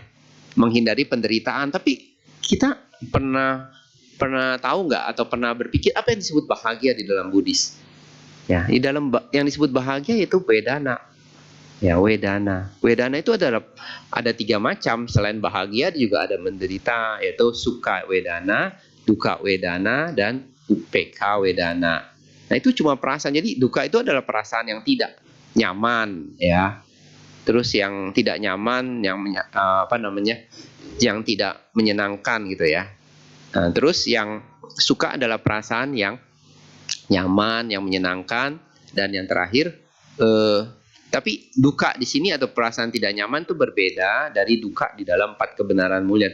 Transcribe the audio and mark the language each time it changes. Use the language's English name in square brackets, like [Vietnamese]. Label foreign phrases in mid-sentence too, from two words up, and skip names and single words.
[Indonesian] Menghindari penderitaan, tapi kita pernah tahu nggak atau pernah berpikir apa yang disebut bahagia di dalam Buddhis? Ya, di dalam yang disebut bahagia itu wedana. Ya, wedana. Wedana itu ada 3 macam. Selain bahagia juga ada menderita, yaitu [Pali] sukha wedana, dukkha wedana, dan upekkha wedana. [Indonesian] Nah, itu cuma perasaan. Jadi duka itu adalah perasaan yang tidak nyaman ya. Terus yang tidak nyaman, yang tidak menyenangkan gitu ya. Nah, terus yang suka adalah perasaan yang nyaman, yang menyenangkan, dan yang terakhir tapi duka di sini atau perasaan tidak nyaman itu berbeda dari duka di dalam 4 kebenaran mulia.